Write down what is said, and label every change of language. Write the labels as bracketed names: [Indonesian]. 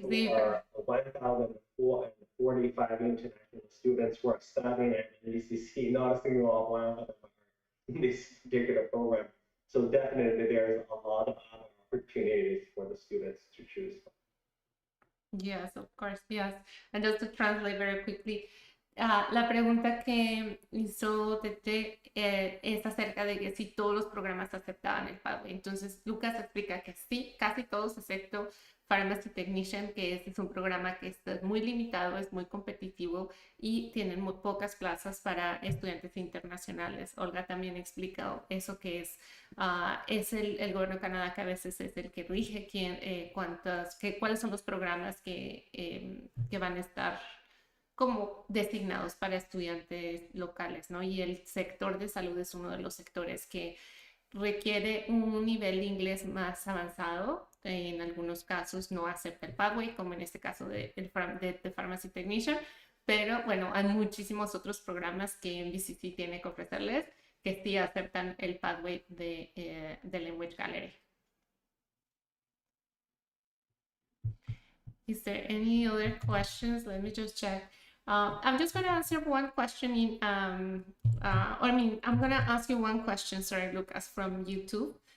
[English] There are 1,045 international students who are studying at NBCC, not a single one of them are in this particular program. So definitely there's a lot of other opportunities for the students to choose from. Yes, of course, yes. And just to translate very quickly, [Spanish] la pregunta que hizo Tete es acerca de que si todos los programas aceptaban el pathway. Entonces, Lucas explica que sí, casi todos, excepto Pharmacy Technician, que este es un programa que está muy limitado, es muy competitivo y tienen muy pocas plazas para estudiantes internacionales. Olga también explica eso que es el gobierno de Canadá, que a veces es el que rige cuáles son los programas que van a estar como designados para estudiantes locales, ¿no? Y el sector de salud es uno de los sectores que requiere un nivel de inglés más avanzado. En algunos casos no acepta el pathway, como en este caso de Pharmacy Technician, pero bueno, hay muchísimos otros programas que NBCC tiene que ofrecerles que sí aceptan el pathway de Language Gallery. [English] Is there any other questions? Let me just check. I'm just going to answer one question I'm going to ask you one question, sorry, Lucas, from YouTube.